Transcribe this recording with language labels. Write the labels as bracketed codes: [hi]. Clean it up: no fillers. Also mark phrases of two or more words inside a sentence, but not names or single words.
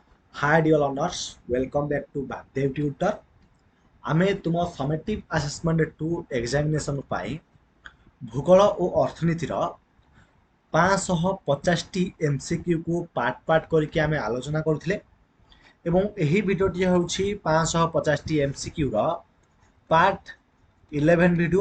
[en] Hi dear learners, welcome back to Bhagdev Tutor. [or] ଆମେ ତୁମ [en] summative assessment 2 examination [or] ପାଇଁ ଭୂଗୋଳ ଓ ଅର୍ଥନୀତିର 550ଟି MCQକୁ ପାର୍ଟ କରିକି ଆମେ ଆଲୋଚନା କରୁଥିଲେ ଏବଂ ଏହି ଭିଡ଼ିଓଟି ହେଉଛି 550ଟି MCQର ପାର୍ଟ 11 ଭିଡ଼ିଓ।